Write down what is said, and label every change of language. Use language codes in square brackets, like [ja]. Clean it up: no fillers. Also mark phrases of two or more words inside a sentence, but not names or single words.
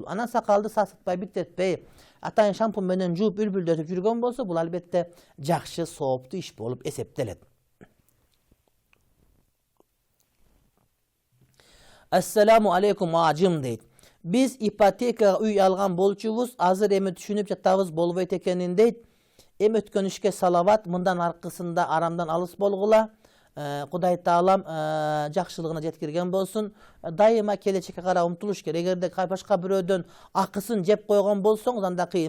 [ky] Анан сакалды сасытпай, биттетпей, атайын шампунь менен жууп үлбүлдөтүп жүргөн болсо, бул албетте жакшы, сооптуу иш болуп эсептелет. [ar] السلام عليكم [ky] ажым дейт. Биз ипотека үй алган болчубуз, азыр эми түшүнүп жатабыз болбойт экенин дейт. Эми өткөн ишке салават, мындан аркысында арамдан алыс болгула. Кудай Таалам жакшылыгына жеткирген болсун. Дайыма келечекке карап умтулуш керек. Эгерде башка бирөөдөн акысын жеп койгон болсоңуз, анда кыйын.